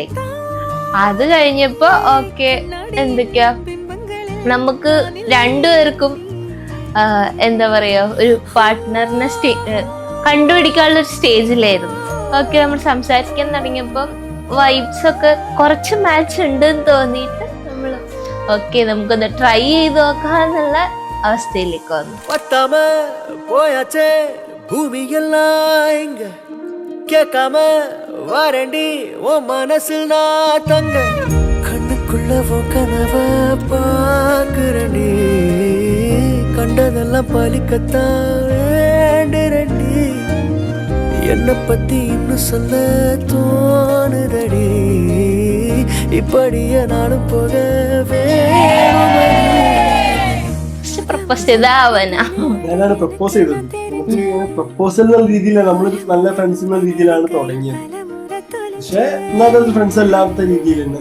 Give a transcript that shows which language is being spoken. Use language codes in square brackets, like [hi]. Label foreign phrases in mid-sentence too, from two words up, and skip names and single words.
[ml] അത് കഴിഞ്ഞപ്പോ ഓക്കെ എന്തൊക്കെയാ നമുക്ക് രണ്ടുപേർക്കും എന്താ പറയാ ഒരു പാർട്ട്ണറിനെ കണ്ടുപിടിക്കാനുള്ള ഒരു സ്റ്റേജിലായിരുന്നു. ഓക്കെ നമ്മൾ സംസാരിക്കാൻ തുടങ്ങിയപ്പോ വൈബ്സ് ഒക്കെ കുറച്ച് മാച്ച് ഉണ്ട് എന്ന് തോന്നിയിട്ട് നമ്മള് ഓക്കെ നമുക്കൊന്ന് ട്രൈ ചെയ്ത് നോക്കാന്നുള്ള അവസ്ഥയിലേക്ക് വന്നു. [ta] கேட்காம வாரண்டி ஓ மனசில் நான் தங்க கண்ணுக்குள்ள கனவ பாக்குறண்டி கண்டதெல்லாம் பலிக்கத்தான் வேண்டுரண்டி என்னை பத்தி இன்னும் சொல்ல தோணுதடி இப்படியே நானும் போக [ml] ഞാനാണ് പ്രപ്പോസ് ചെയ്തത്. പ്രപ്പോസൽ എന്ന രീതിയിലാണ് നമ്മൾ നല്ല ഫ്രണ്ട്സ് എന്ന രീതിയിലാണ് തുടങ്ങിയത്. പക്ഷെ എന്നാലും ഫ്രണ്ട്സ് അല്ലാത്ത രീതിയിലുണ്ട്.